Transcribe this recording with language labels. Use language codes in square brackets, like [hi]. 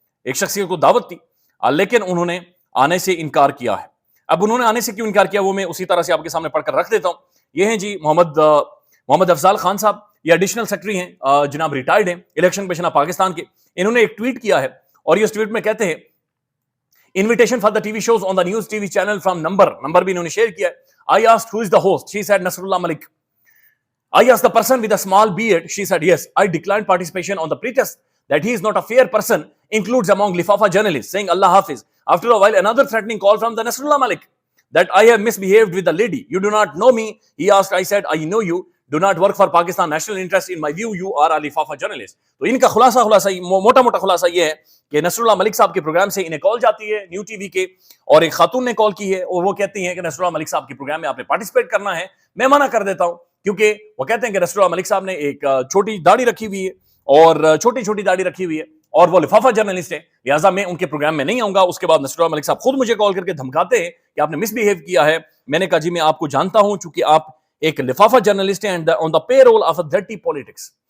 [ur] ایک شخصیت کو دعوت دی، لیکن انہوں نے آنے سے انکار کیا ہے۔ اب انہوں نے آنے سے کیوں انکار کیا وہ میں اسی طرح سے آپ کے سامنے پڑھ کر رکھ دیتا ہوں۔ یہ ہیں جی محمد افضال خان صاحب، یہ ایڈیشنل سیکرٹری ہیں جناب، ریٹائرڈ ہیں، الیکشن کمیشن آف پاکستان کے۔ انہوں نے ایک ٹویٹ کیا ہے اور یہ ٹویٹ میں کہتے ہیں [en] invitation for the TV shows on the news TV channel from number [ur] بھی انہوں نے شیئر کیا ہے۔ [en] I asked who is the host, she said Nasrullah Malik. I asked the person with a small beard, she said yes. I declined participation on the pretext that he is not a fair person, includes among Lifafa journalists, saying Allah Hafiz. After a while, another threatening call from the Nasrullah Malik that I have misbehaved with the lady. You do not know me, he asked. I said, I know you. Do not work for Pakistan national interest. In my view, you are a Lifafa journalist. [ur] تو ان کا خلاصہ موٹا خلاصہ یہ ہے کہ نصر اللہ ملک صاحب کے پروگرام سے انہیں کال جاتی ہے نیو ٹی وی کے، اور ایک خاتون نے کال کی ہے اور وہ کہتی ہیں کہ نصر اللہ ملک صاحب کے پروگرام میں آپ نے پارٹیسپیٹ کرنا ہے۔ میں منع کر دیتا ہوں کیونکہ وہ کہتے ہیں کہ نصر اللہ ملک صاحب نے ایک چھوٹی داڑھی رکھی ہوئی ہے اور چھوٹی داڑھی رکھی ہوئی ہے اور وہ لفافہ جرنلسٹ ہے، لہٰذا میں ان کے پروگرام میں نہیں آؤں گا۔ اس کے بعد نصر اللہ ملک صاحب خود مجھے کال کر کے دھمکاتے ہیں کہ آپ نے مس بیہیو کیا ہے۔ میں نے کہا جی میں آپ کو جانتا ہوں چونکہ آپ ایک لفافہ جرنلسٹ ہیں [en] And on the payroll of dirty politics.